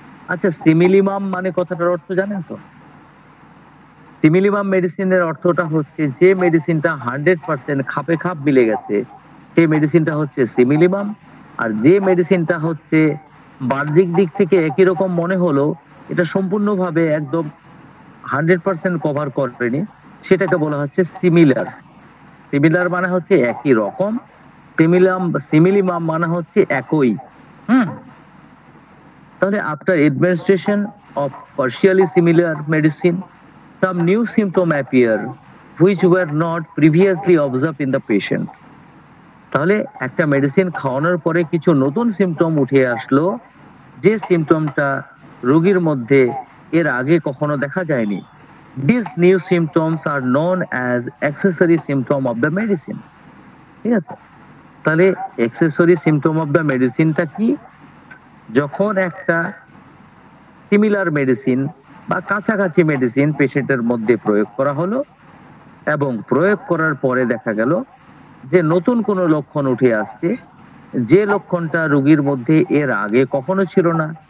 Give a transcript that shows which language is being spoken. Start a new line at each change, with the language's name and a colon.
Bangla: আচ্ছা, সিমিলিমাম মানে কথাটার অর্থ জানেন তো? সিমিলিমাম মেডিসিনের অর্থটা হচ্ছে যে মেডিসিনটা 100% খাপে খাপ মিলে গেছে সেই মেডিসিনটা হচ্ছে সিমিলিমাম, আর যে মেডিসিনটা হচ্ছে বাহ্যিক দিক থেকে একই রকম মনে হলো, এটা সম্পূর্ণভাবে একদম 100% কভার করেনি, সেটাকে বলা হচ্ছে সিমিলার। সিমিলার মানে হচ্ছে একই রকম, সিমিলিমাম মানে হচ্ছে একই। তাহলে
English: After administration of partially similar medicine some new symptom appear which were not previously observed in the patient.
Bangla: তাহলে একটা মেডিসিন খাওয়ানোর পরে কিছু নতুন সিমটম উঠে আসলো, যে সিমটমটা রোগীর মধ্যে এর আগে কখনো দেখা যায়নি।
English: These new symptoms are known as accessory symptom of the medicine.
Bangla: ঠিক আছে, তাহলে
English: accessory symptom of the
Bangla: মেডিসিনটা কি? যখন একটা সিমিলার মেডিসিন বা কাছাকাছি মেডিসিন পেশেন্টের মধ্যে প্রয়োগ করা হলো এবং প্রয়োগ করার পরে দেখা গেল যে নতুন কোনো লক্ষণ উঠে আসছে, যে লক্ষণটা রোগীর মধ্যে এর আগে কখনো ছিল না।